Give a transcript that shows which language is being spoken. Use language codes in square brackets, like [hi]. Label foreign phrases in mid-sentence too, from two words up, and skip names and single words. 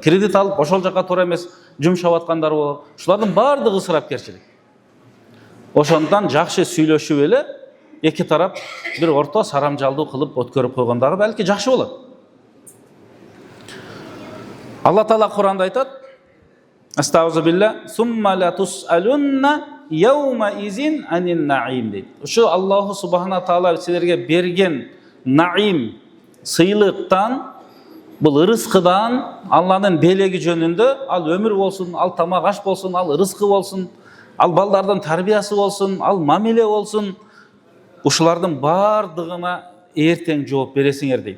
[ky] Кредит алып ошол жака туура эмес жумшап аткандар болот. Ушулардын баардыгы ысырапкерчилик. Ошондон жакшы сүйлөшүп эле эки тарап бир орто сарамжалдуу кылып өткөрүп койгондагы балки жакшы болот. Алла Таала Куранда айтат: [ar] "أستغفر الله ثم لا تسألن يومئذ عن النعيم" дейт. [ky] Ушу [ar] الله سبحانه تعالى [ky] силерге берген наим, сыйлыктан, бул рызкыдан, Алланын белеги жөнүндө, ал өмүр болсун, ал тамак аш болсун, ал рызкы болсун, ал балдардын тарбиясы болсун, ал мамиле болсун, ушулардын бардыгына эртең жооп бересиңер дейт.